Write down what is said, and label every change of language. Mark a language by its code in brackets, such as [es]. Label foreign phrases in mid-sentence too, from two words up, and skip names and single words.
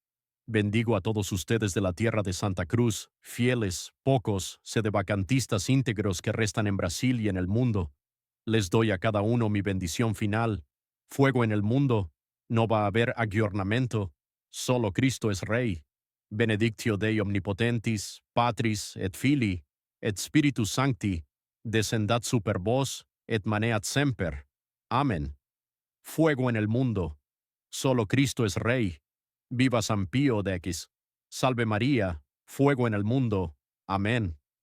[es] Bendigo a todos ustedes de la tierra de Santa Cruz, fieles, pocos, sedevacantistas íntegros que restan en Brasil y en el mundo. Les doy a cada uno mi bendición final. Fuego en el mundo. No va a haber aggiornamento. Solo Cristo es Rey. [la] Benedictio Dei omnipotentis, Patris et Filii, et Spiritus Sancti, descendat super vos, et maneat semper. [es] Amén. Fuego en el mundo. Solo Cristo es Rey. Viva San Pío X. Salve María. Fuego en el mundo. Amén.